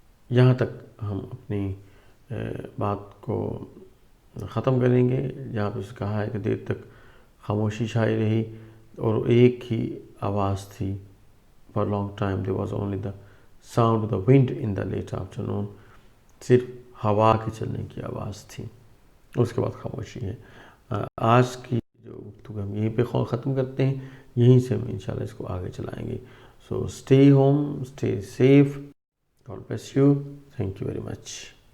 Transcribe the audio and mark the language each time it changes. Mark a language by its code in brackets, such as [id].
[ur] یہاں تک ہم اپنی بات کو ختم کریں گے. جہاں پہ اس کہا ہے کہ دیر تک خاموشی چھائی رہی اور ایک ہی آواز تھی. [en] For a long time there was only the sound of the wind in the late afternoon، [ur] صرف ہوا کے چلنے کی آواز تھی. اس کے بعد خاموشی ہے. آج کی جو گفتگو ہم یہیں پہ ختم کرتے ہیں، یہیں سے ہم انشاءاللہ اس کو آگے چلائیں گے. [en] So stay home, stay safe. God bless you. Thank you very much.